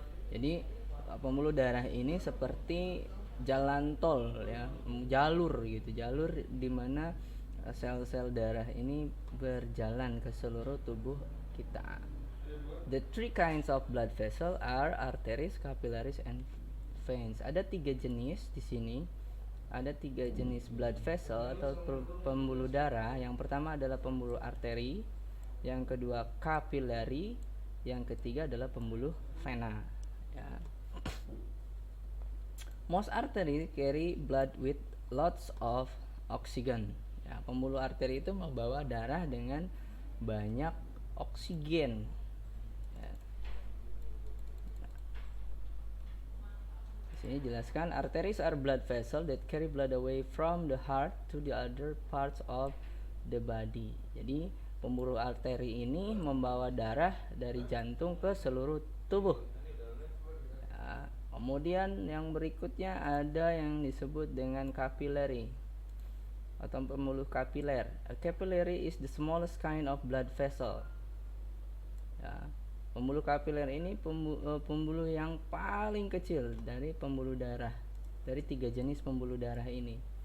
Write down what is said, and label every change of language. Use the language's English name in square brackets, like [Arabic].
[Indonesian] Jadi pembuluh darah ini seperti jalan tol, ya, jalur gitu, jalur di mana sel-sel darah ini berjalan ke seluruh tubuh kita. [English] The three kinds of blood vessel are arteries, capillaries, and veins. [Indonesian] Ada 3 jenis di sini. Ada 3 jenis blood vessel atau pembuluh darah. Yang pertama adalah pembuluh arteri, yang kedua kapilari, yang ketiga adalah pembuluh vena. Ya. [English] Most arteries carry blood with lots of oxygen. [Indonesian] Ya, pembuluh arteri itu membawa darah dengan banyak oksigen. Ya. Di sini jelaskan, [English] arteries are blood vessel that carry blood away from the heart to the other parts of the body. [Indonesian] Jadi pembuluh arteri ini membawa darah dari jantung ke seluruh tubuh. Ya, Kemudian yang berikutnya ada yang disebut dengan capillary atau pembuluh kapiler. [English] A capillary is the smallest kind of blood vessel. [Indonesian] Ya, pembuluh kapiler ini pembuluh yang paling kecil dari pembuluh darah, dari 3 jenis pembuluh darah ini.